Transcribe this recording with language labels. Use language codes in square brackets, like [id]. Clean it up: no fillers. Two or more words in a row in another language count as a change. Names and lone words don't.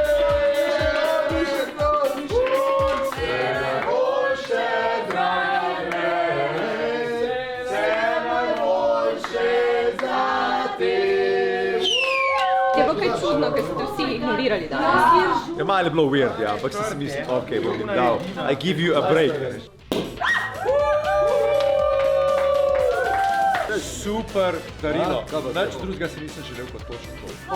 [sl] Je pa kaj čudno, ker ste vsi ignorirali danes. Je malo bilo weird, ja, ampak sem si mislil, ok, bom jim dal, [en] I give you a break. [sl] To je super darilo, več drugega si nisem želel kot točno to.